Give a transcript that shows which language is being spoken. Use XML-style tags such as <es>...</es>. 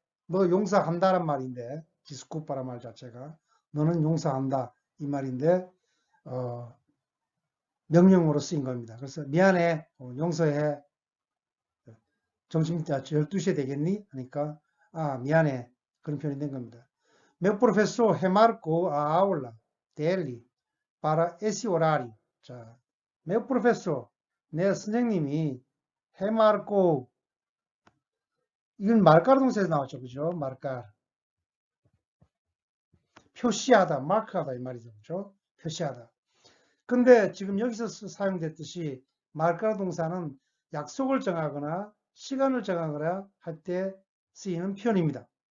<ko>너 용서한다란 말인데, 디스쿠파란 말 자체가. 너는 용서한다. 이 말인데, 명령으로 쓰인 겁니다. 그래서 미안해. 용서해. 점심 12시에 되겠니? 하니까 아 미안해 그런 표현이 된 겁니다.</ko> <pt>Meu professor remarcou a aula dele para esse horário.</pt> <ko>자,</ko> <pt>meu professor,</pt> <ko>내 선생님이 remarcou 이건 marcar 동사에서 나왔죠, 그죠? marcar 표시하다, 마크하다 이 말이죠, 그죠? 표시하다. 근데 지금 여기서 사용됐듯이 marcar 동사는 약속을 정하거나 시간을 정하거나 할 때 쓰이는 표현입니다.</ko>